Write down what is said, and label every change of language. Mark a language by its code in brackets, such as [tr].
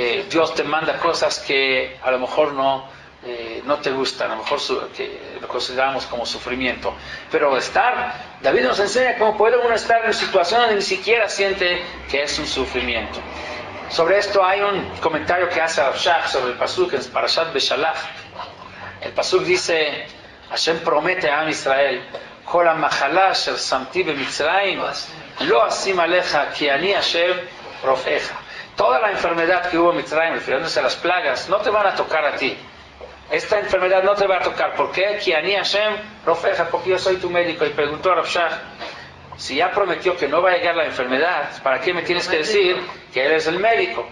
[es] Dios te manda cosas que a lo mejor no te gustan, a lo mejor que lo consideramos como sufrimiento. Pero David nos enseña cómo puede uno estar en situaciones donde ni siquiera siente que es un sufrimiento. Sobre esto hay un comentario que hace Rav Shach sobre el pasuk en Parashat Beshalach. El pasuk dice, Hashem promete a Am Israel, [he] כל המחלה אשר שמתי במצרים לא אשים עליך כי אני השם רופאך. [es] Toda la enfermedad que hubo en Mitzrayim, refiriéndose a las plagas, no te van a tocar a ti. Esta enfermedad no te va a tocar. ¿Por qué? [he] כי אני השם רופאך, [es] porque yo soy tu médico. Y preguntó a Rav Shach, si ya prometió que no va a llegar la enfermedad, ¿para qué me tienes que decir que él es el médico?